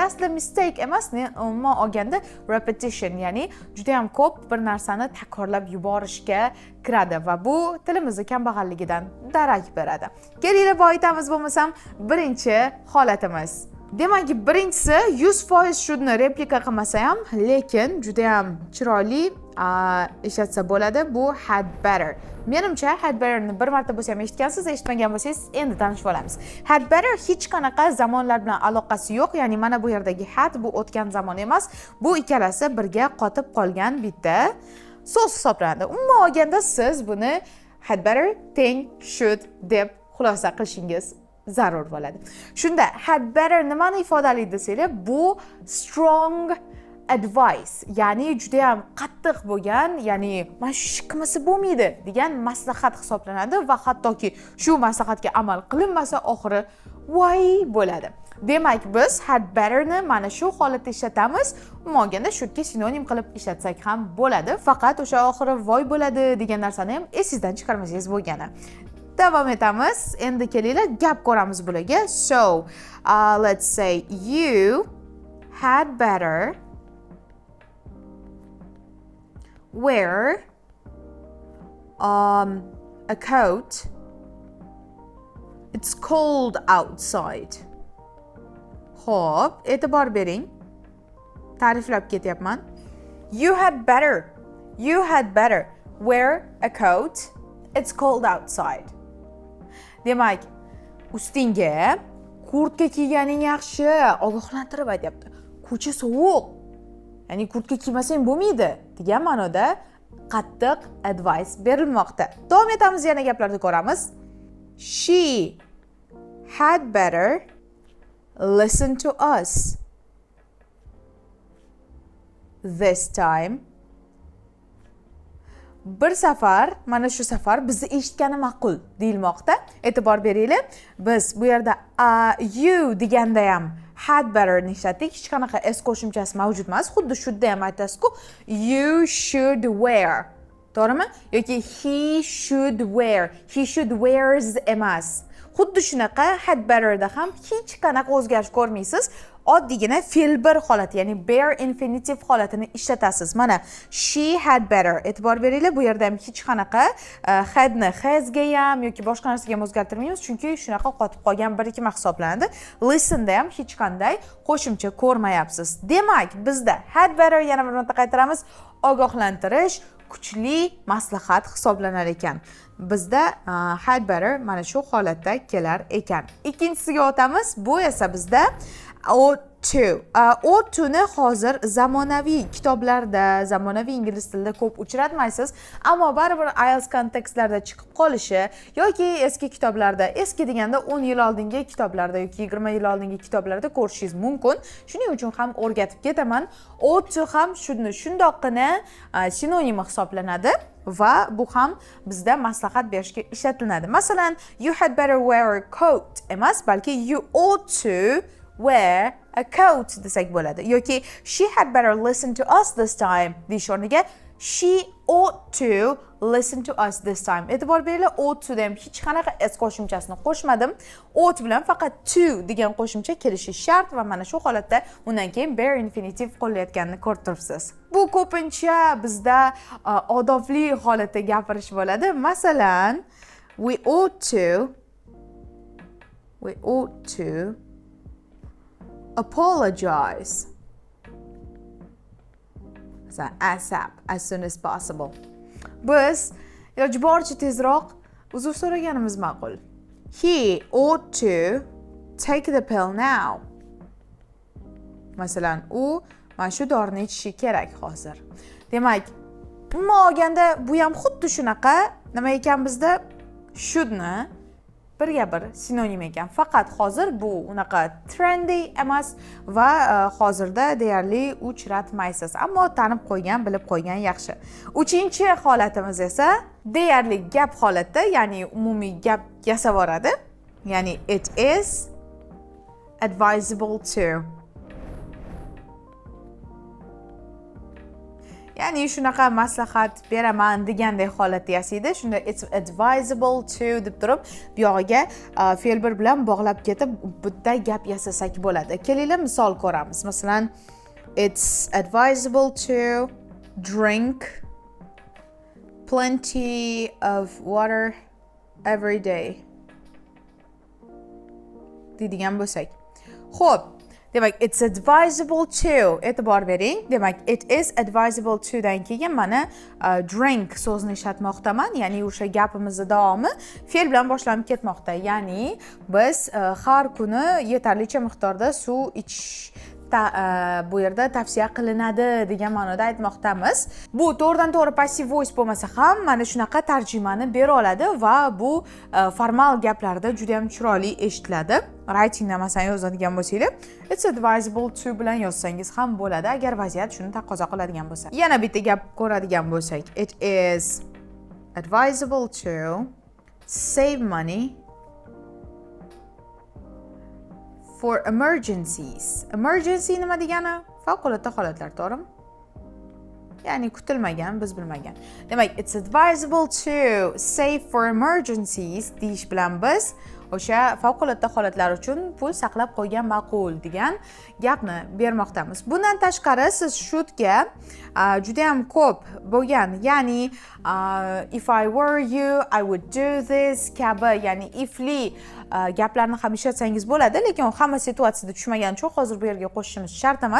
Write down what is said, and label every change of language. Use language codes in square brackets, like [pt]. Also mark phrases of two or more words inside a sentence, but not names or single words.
[uz] Aslida mistake emas, umuman olganda repetition, ya'ni juda ham ko'p bir narsani takrorlab yuborishga kiradi va bu tilimizni kambag'alligidan darak beradi. Kelinglar boyitamiz bo'lmasam birinchi holatimiz. Demak, birinchisi 100% shouldni replika qilmasa ham, lekin juda ham chiroyli ishlatsa bo'ladi. [en] Bu had better. [uz] Menimcha [en] had betterni [uz] bir marta bo'lsa ham eshitgansiz, eshitmagan bo'lsangiz endi tanishib olamiz. [en] Had better [uz] hech qanaqa zamonlar bilan aloqasi yo'q, ya'ni mana bu yerdagi had bu o'tgan zamon emas. Bu ikkalasi birga qotib qolgan bitta so'z hisoblanadi. Umuman olganda siz buni [en] had better, think, should [uz] deb xulosa qilishingiz zarur bo'ladi. Shunda [en] had better [uz] nimani ifodalaydi desanglar, bu [en] strong advice, [uz] ya'ni juda ham qattiq bo'lgan, ya'ni mana shu ish qilmasa bo'lmaydi degan maslahat hisoblanadi va hattoki shu maslahatga amal qilinmasa oxiri voy bo'ladi. Demak, biz [en] had betterni [uz] mana shu holatda ishlatamiz. Umuman shouldga sinonim qilib ishlatsak ham bo'ladi. Faqat o'sha oxiri voy bo'ladi degan narsani ham esingizdan chiqarmasangiz bo'lgani. Davom etamiz. Endi kelinglar, gap ko'ramiz bularga. [en] So, let's say you had better wear a coat. It's cold outside. [uz] Xo'p, e'tibor bering. Ta'riflab ketyapman. [en] You had better wear a coat. It's cold outside. [uz] Demak, ustingga kurtka kiyganing yaxshi, ogohlantirib aytyapti. Ko'cha sovuq. Ya'ni kurtka kiymasang bo'lmaydi degan ma'noda qattiq advice berilmoqda. Davom etamiz, yana gaplarni ko'ramiz. [en] She had better listen to us this time. [uz] Bir safar, mana shu safar bizni eshitgani ma'qul deyilmoqda. E'tibor beringlar. Biz bu yerda you deganda ham [en] had better [uz] ni ishlatdik. Hech qanaqa s qo'shimchasi mavjud emas. Xuddi shudda ham aytasiz-ku, [en] you should wear. [uz] To'g'rimi? [en] Yoki he should wear. He should wears emas. [uz] Xuddi shunaqa [en] had betterda [uz] ham hech qanaqa o'zgarish ko'rmaysiz. oddiygina fe'l bir holati, ya'ni [en] bare infinitive [uz] holatini ishlatasiz. [en] Mana she had better. [uz] E'tibor beringlar, bu yerda ham hech qanaqa hadni hasga ham yoki boshqa narsaga ham o'zgartirmaymiz, chunki shunaqa qotib qolgan bir ikki hisoblanadi. Listen'da ham hech qanday qo'shimcha ko'rmayapsiz. Demak, bizda [en] had better, [uz] yana bir marta qaytaramiz, ogohlantirish kuchli maslahat hisoblanar ekan. Bizda [en] had better [uz] mana shu holatda kelar ekan. Ikkinchisiga o'tamiz. Bu esa bizda [en] ought to. Ought to [uz] ni hozir zamonaviy kitoblarda, zamonaviy ingliz tilida ko'p uchratmaysiz, ammo baribir IELTS kontekstlarda chiqib qolishi yoki eski kitoblarda, eski deganda 10 yil oldingi kitoblarda yoki 20 yil oldingi kitoblarda ko'rishingiz mumkin. Shuning uchun ham o'rgatib ketaman. [en] Ought to [uz] ham shundoqqina sinonim hisoblanadi va bu ham bizda maslahat berishga ishlatiladi. Masalan, [en] you had better wear a coat [uz] emas, balki [en] you ought to wear a coat [uz] desak bo'ladi. [en] Yoki she had better listen to us this time [uz] deyish o'rniga [en] she ought to listen to us this time. [uz] E'tibor beringlar, [en] ought to [uz] dem hech qanaqa s qo'shimchasini qo'shmadim. Ought bilan faqat to degan qo'shimcha kelishi shart va mana shu holatda undan keyin [en] bare infinitive [uz] qo'llayotganini ko'rib turibsiz. Bu ko'pincha bizda odobli holatda gapirish bo'ladi. Masalan, [en] we ought to apologize ASAP, as soon as possible. [uz] Biz iloji boricha tezroq uzr so'raganimiz ma'qul. [en] He ought to take the pill now. [uz] Masalan, u mana shu dorini ichishi kerak hozir. Demak, umuman olganda bu ham xuddi shunaqa, nima ekan bizda shouldni birga bir sinonim ekan. Faqat hozir bu unaqa trendy emas va hozirda deyarli uchratmaysiz. Ammo tanib qo'ygan, bilib qo'ygan yaxshi. Uchinchi holatimiz esa deyarli gap holatda, ya'ni umumiy gap yasab boradi. [en] Ya'ni it is advisable to. [uz] Ya'ni shunaqa maslahat beraman deganday holatda yasaydi. Shunda [en] it's advisable to [uz] deb turib, bu yog'iga fe'l bir bilan bog'lab ketib, bitta gap yasasak bo'ladi. Kelinglar misol ko'ramiz. Masalan, [en] it's advisable to drink plenty of water every day. [uz] deydigan bo'lsak. Xo'p, demak [en] it's advisable to, [uz] e'tibor bering. Demak [en] it is advisable to [uz] dan keyin mana drink so'zini ishlatmoqdaman, ya'ni o'sha gapimizning davomi fe'l bilan boshlanib ketmoqda. Ya'ni biz har kuni yetarlicha miqdorda suv ichish bu yerda tavsiya qilinadi degan ma'noda aytmoqdamiz. Bu to'g'ridan to'g'ri [en] passive voice [uz] bo'lmasa ham mana shunaqa tarjimani bera oladi va bu formal gaplarda juda ham chiroyli eshitiladi. Writingda masalan yozadigan bo'lsangiz, [en] it's advisable to [uz] bilan yozsangiz ham bo'ladi agar vaziyat shuni taqozo qiladigan bo'lsa. Yana bitta gap ko'radigan bo'lsak, [en] it is advisable to save money for emergencies. [uz] Emergency nima degani? Favqulodda holatlar, to'g'rimi? Ya'ni kutilmagan, biz bilmagan. Demak, [en] it's advisable to save for emergencies [uz] deyish bilan biz o'sha favqulodda holatlar uchun pul saqlab qo'ygan ma'qul degan gapni bermoqdamiz. Bundan tashqari siz shutga juda ham ko'p bo'lgan, ya'ni [en] if I were you, I would do this [uz] kabi, ya'ni ifli gaplarni ham ishlatsangiz bo'ladi, lekin hamma situatsiyada tushmagan uchun hozir bu yerga qo'shishimiz shart emas.